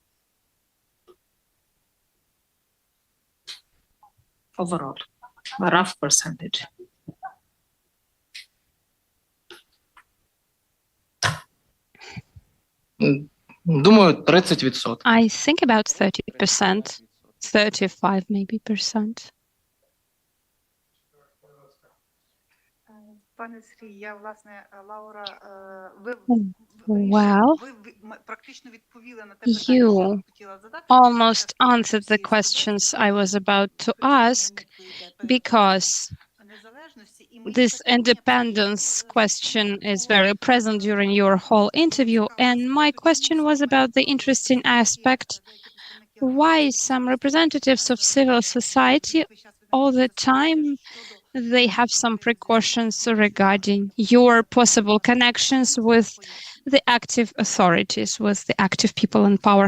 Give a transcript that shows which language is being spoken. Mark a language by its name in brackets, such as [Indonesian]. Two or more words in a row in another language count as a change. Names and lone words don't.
[English] Overall, a rough percentage. [Ukrainian] Думаю, 30%. [English] I think about 30%, 35 maybe percent. [Ukrainian] Пане Сергій, я, власне, Лаура, ви [English] Well, [Ukrainian] практично відповіли на те питання, що [English] you [Ukrainian] я хотіла задати. [English] almost answered the questions I was about to ask, because this independence question is very present during your whole interview. And my question was about the interesting aspect why some representatives of civil society all the time they have some precautions regarding your possible connections with the active authorities, with the active people in power.